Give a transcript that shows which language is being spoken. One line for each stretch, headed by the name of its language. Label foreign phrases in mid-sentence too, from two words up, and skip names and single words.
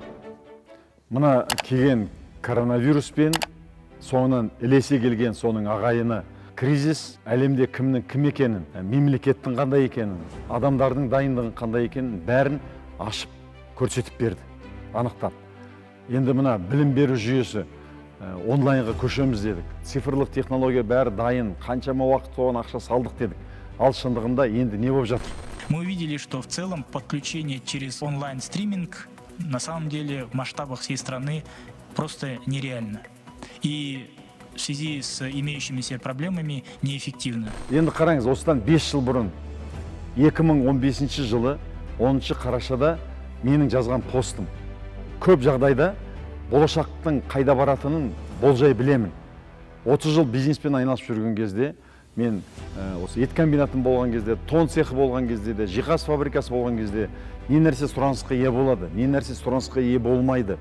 Kazakh: Мына келген коронавируспен соңынан ілесе келген соның ағайыны кризис әлемде кімнің кім екенін, мемлекеттің қандай екенін, адамдардың дайындығын қандай екенін бәрін ашып көрсетіп берді, анықтап. Енді мына білім беру жүйесі онлайнға көшеміз дедік. Цифрлық технология бәрі дайын, қаншама уақыт соған ақша салдық дедік. Ал шындығында енді не болып жатыр?
Russian: Мы увидели, что в целом подключение через онлайн-стриминг на самом деле в масштабах всей страны просто нереально. И в связи с имеющимися проблемами неэффективно.
Kazakh: Енді қараңыз, осыдан 5 жыл бұрын, 2015 жылы 10 қарашада менің жазған постым. Көп жағдайда болашақтың қайда баратынын болжай білемін. 30 жыл бизнеспен айналысып жүрген кезде, мен осы ет комбинатын болған кезде, тон цехы болған кезде де, жиһаз фабрикасы болған кезде не нәрсе сұранысқа ие болады, не нәрсе сұранысқа ие болмайды.